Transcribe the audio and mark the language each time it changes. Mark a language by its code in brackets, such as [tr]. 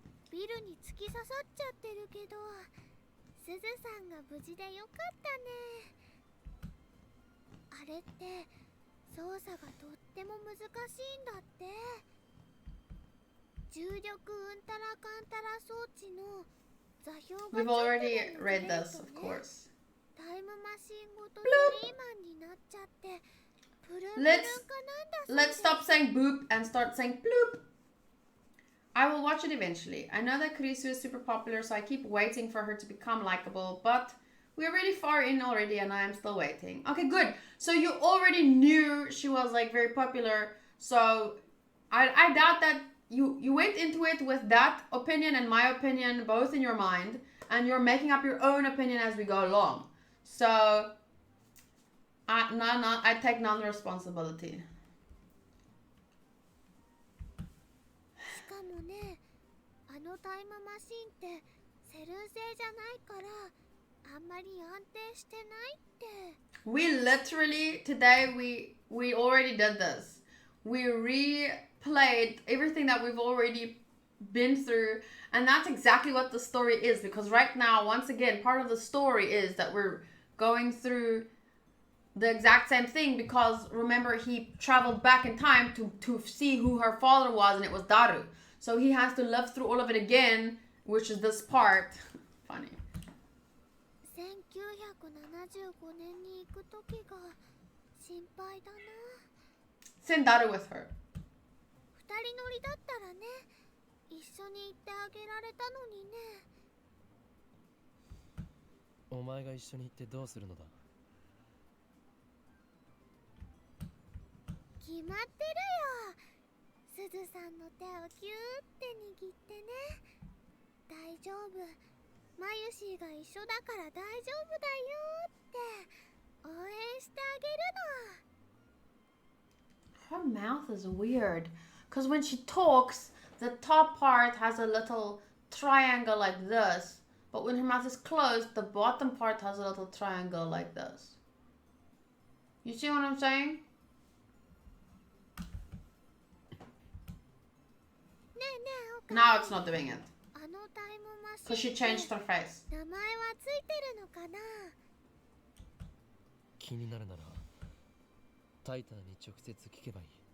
[ja] ビルに突き刺さっちゃってるけど、すずさんが無事でよかったね。あれって操作がとっても難しいんだって。重力うんたらかんたら装置の座標が [en] We've already read this, of course. [ja] タイムマシンごとテリーマンになっちゃって、プルンプルンかなんだそうです。 [en] Let's stop saying boop and start saying bloop. I will watch it eventually. I know that Kurisu is super popular, so I keep waiting for her to become likable, but we're really far in already and I am still waiting. Okay, good. So you already knew she was like very popular, so I doubt that you went into it with that opinion and my opinion both in your mind, and you're making up your own opinion as we go along. So I take none responsibility. [ja] しかもね、あのタイムマシンってセルン製じゃないからあんまり安定してないって。 [en] We literally today we already did this. We replayed everything that we've already been through, and that's exactly what the story is, because right now, once again, part of the story is that we're going through the exact same thing, because remember, he traveled back in time to see who her father was, and it was Daru. So he has to live through all of it again, which is this part. Funny. [ja] 1975年に行く時が心配だな。 [en] Send Daru with her. [ja] 二人乗りだったらね、一緒に行ってあげられたのにね。お前が一緒に行ってどうするのだ。決まってるよ。すずさんの手をキューって握ってね。大丈夫。マユシーが一緒だから大丈夫だよって応援してあげるの。 [en] Her mouth is weird, because when she talks, the top part has a little triangle like this, but when her mouth is closed, the bottom part has a little triangle like this. You see what I'm saying? [ja] ねえねえ、おか [en] Now it's not doing it, [ja] あのタイムマシン [en] because she changed her face. [ja] 名前はついてるのかな。気になるならタイタンに直接聞けばいい。